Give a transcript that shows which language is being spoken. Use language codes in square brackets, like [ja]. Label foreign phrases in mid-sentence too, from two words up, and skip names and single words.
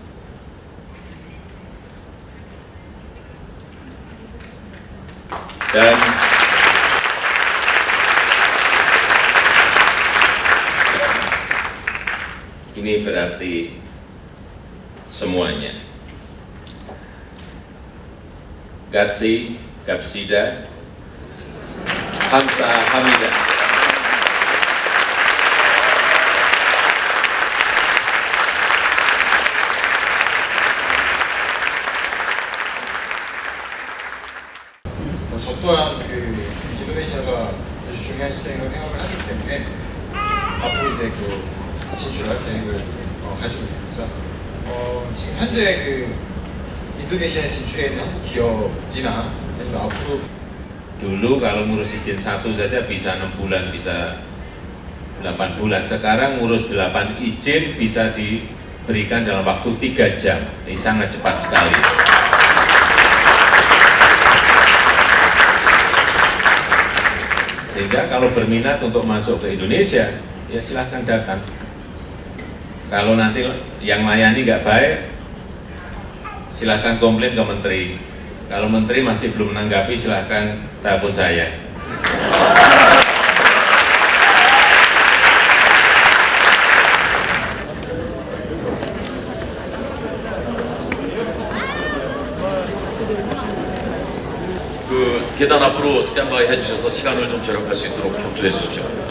[id] Dan ini berarti semuanya. [ko] 같이 갑시다, 감사합니다. 저 또한 인도네시아가 아주 중요한 시장으로 생각을 하기 때문에 앞으로 이제 진출할 계획을 가지고 있습니다. 지금 현재 인도네시아에 진출해 있는 한국 기업이나 아니면 앞으로 [id] Dulu kalau ngurus izin 1 saja bisa 6 bulan, bisa 8 bulan. Sekarang ngurus 8 izin bisa diberikan dalam waktu 3 jam. Ini sangat cepat sekali. Sehingga kalau berminat untuk masuk ke Indonesia, ya silahkan datang. Kalau nanti yang layani nggak baik, silahkan komplain ke menteri. Kalau menteri masih belum menanggapi, silahkan telepon saya. [ko] 계단 앞으로 스탠바이 해주셔서 시간을 좀 절약할 수 있도록 협조해 주십시오.